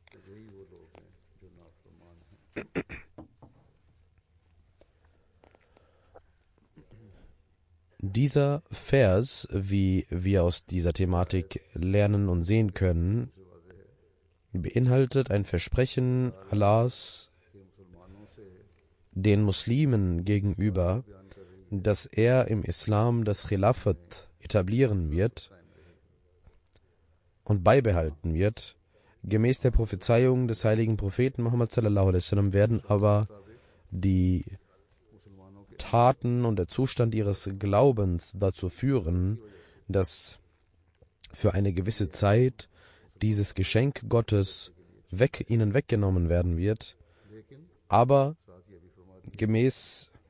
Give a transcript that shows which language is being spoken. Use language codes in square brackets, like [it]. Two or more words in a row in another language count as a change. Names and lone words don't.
[de] Dieser Vers, wie wir aus dieser Thematik lernen und sehen können, beinhaltet ein Versprechen Allahs den Muslimen gegenüber, dass er im Islam das Khilafat etablieren wird und beibehalten wird. Gemäß der Prophezeiung des heiligen Propheten Muhammad [ar] صلى الله عليه وسلم [de] werden aber die Taten und der Zustand ihres Glaubens dazu führen, dass für eine gewisse Zeit dieses Geschenk Gottes ihnen weggenommen werden wird, aber gemäß